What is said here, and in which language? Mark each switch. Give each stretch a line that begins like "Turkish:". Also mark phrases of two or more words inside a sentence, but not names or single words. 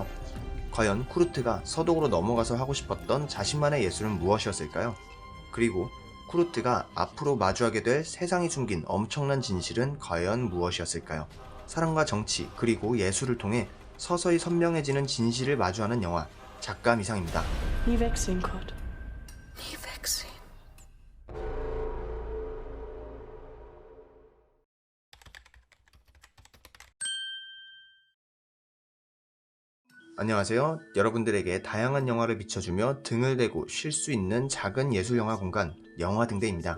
Korean: 과연 쿠르트가 서독으로 넘어가서 하고 싶었던 자신만의 예술은 무엇이었을까요? 그리고 쿠르트가 앞으로 마주하게 될 세상이 숨긴 엄청난 진실은 과연 무엇이었을까요? 사랑과 정치 그리고 예술을 통해 서서히 선명해지는 진실을 마주하는 영화 작가 미상입니다.
German: Nie wegsehen, Kurt. Nie wegsehen.
Korean: 안녕하세요. 여러분들에게 다양한 영화를 비춰주며 등을 대고 쉴 수 있는 작은 예술영화 공간 영화등대입니다.